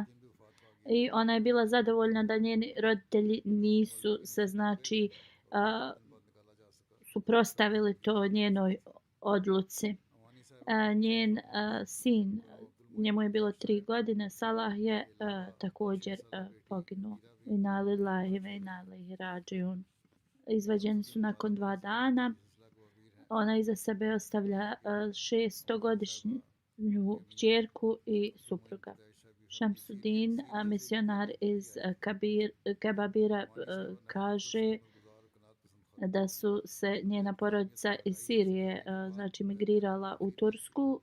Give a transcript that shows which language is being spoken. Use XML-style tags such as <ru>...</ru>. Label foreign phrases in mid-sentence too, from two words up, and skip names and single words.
<bs>I ona je bila zadovoljna da njeni roditelji nisu se, znači, suprotstavili to njenoj odluci. Njen sin, njemu je bilo 3 godine, Salah je također poginuo.</bs> <ar>إنا لله وإنا إليه راجعون.</ar> <bs>Izvađeni su nakon 2 dana. Ona iza sebe ostavlja 6-godišnju kćerku i supruga. Šamsudin, misionar iz Kebabira, kaže da su se njena porodica iz Sirije, znači, migrirala u Tursku.</bs>